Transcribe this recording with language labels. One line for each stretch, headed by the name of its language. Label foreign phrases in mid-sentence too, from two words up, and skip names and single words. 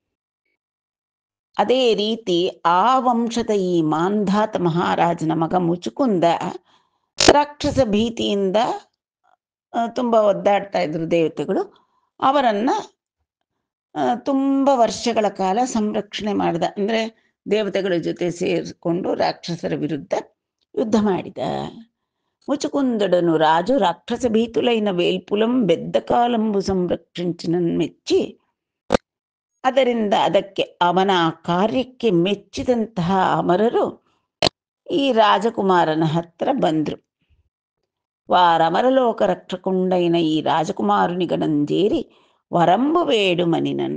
Kannada: ಅದೇ ರೀತಿ ಆ ವಂಶದ ಈ ಮಾಂಧಾತ ಮಹಾರಾಜನ ಮಗ ಮುಚುಕುಂದ ರಾಕ್ಷಸ ಭೀತಿಯಿಂದ ತುಂಬ ಒದ್ದಾಡ್ತಾ ಇದ್ರು ದೇವತೆಗಳು. ಅವರನ್ನ ತುಂಬ ವರ್ಷಗಳ ಕಾಲ ಸಂರಕ್ಷಣೆ ಮಾಡಿದ. ಅಂದರೆ ದೇವತೆಗಳ ಜೊತೆ ಸೇರಿಕೊಂಡು ರಾಕ್ಷಸರ ವಿರುದ್ಧ ಯುದ್ಧ ಮಾಡಿದ.
Telugu: ముచుకుందడను రాజు రాక్షస భీతులైన వేల్పులం బెద్ద కాలంబు సంరక్షించినన్ మెచ్చి,
Kannada: ಅದರಿಂದ ಅದಕ್ಕೆ ಅವನ ಕಾರ್ಯಕ್ಕೆ ಮೆಚ್ಚಿದಂತಹ ಅಮರರು ಈ ರಾಜಕುಮಾರನ ಹತ್ರ ಬಂದರು.
Telugu: వారమరలోక రక్షకొండైన ఈ రాజకుమారునిగనంజేరి వరంబు బేడు మనినన్.